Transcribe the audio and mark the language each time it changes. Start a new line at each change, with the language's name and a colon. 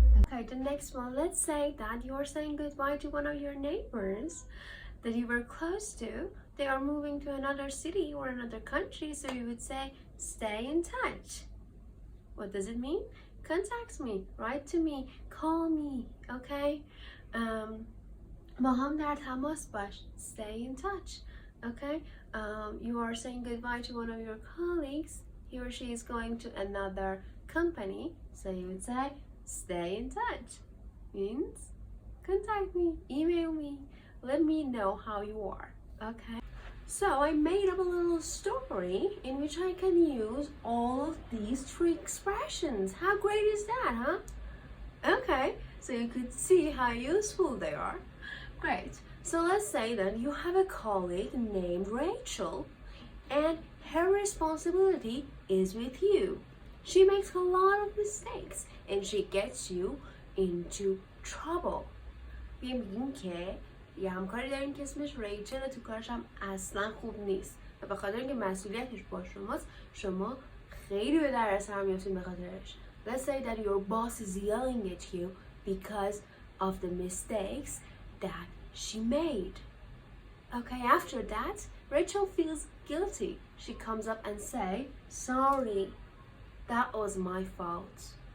English: Okay, the next one, let's say that you're saying goodbye to one of your neighbors that you were close to. They are moving to another city or another country, so you would say stay in touch. What does it mean? Contact me, write to me, call me, okay?
Persian: با هم در تماس باش,
English: stay in touch. Okay, you are saying goodbye to one of your colleagues, he or she is going to another company, so you would say stay in touch, means contact me, email me, let me know how you are. Okay, So I made up a little story in which I can use all of these three expressions. How great is that, huh? Okay, so you could see how useful they are. Great. So let's say that you have a colleague named Rachel, and her responsibility is with you. She makes a lot of mistakes and she gets you into trouble.
Persian: بگیم که یه همکاری داریم که اسمش ریچل، تو کارش هم اصلا خوب نیست و به خاطر اینکه مسئولیتش با شماست، شما خیلی به دردسر میافتین به خاطرش.
English: Let's say that your boss is yelling at you because of the mistakes that she made. Okay, after that, Rachel feels guilty. She comes up and say, sorry, that was my fault.